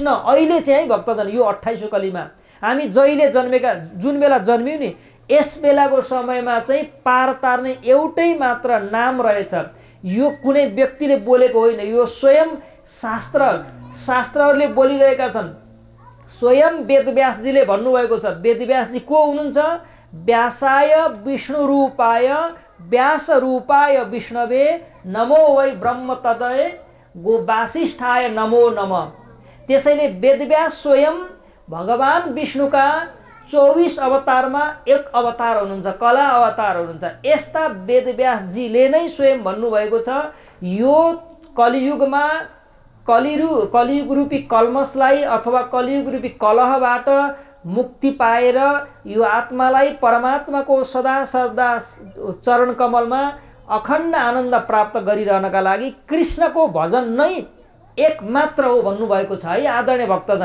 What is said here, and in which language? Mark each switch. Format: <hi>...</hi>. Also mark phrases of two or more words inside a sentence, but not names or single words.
<ne>अहिले चाहिँ है भक्तजन, यो 28औं कलीमा हामी जहिले जन्मेका, जुन बेला जन्मियौँ नि, यस बेलाको समयमा चाहिँ पार तार्ने एउटै मात्र नाम रहेछ। यो कुनै व्यक्तिले बोलेको होइन, यो स्वयं शास्त्रहरूले बोलिरहेका छन्। स्वयं वेदव्यासजीले भन्नुभएको छ। वेदव्यासजी को हुनुहुन्छ?</ne> <sa>व्यासाय विष्णुरूपाय व्यासरूपाय विष्णवे नमो वै ब्रह्म तदय गो वासिष्ठाय नमो नमः।</sa> <ne>त्यसैले वेदव्यास स्वयं भगवान विष्णुका 24 अवतारमा एक अवतार हुनुहुन्छ, कला अवतार हुनुहुन्छ। यस्ता वेदव्यासजीले नै स्वयं भन्नुभएको छ, यो कलियुगमा कलियुग रूपी कल्मसलाई अथवा कलियुग रूपी कलहबाट मुक्ति पाएर यो आत्मालाई परमात्माको सदा सदा चरण कमलमा अखण्ड आनन्द प्राप्त गरिरहनका लागि कृष्णको भजन नै एकमात्र हो भन्नुभएको छ है आदरणीय भक्तजन।</ne>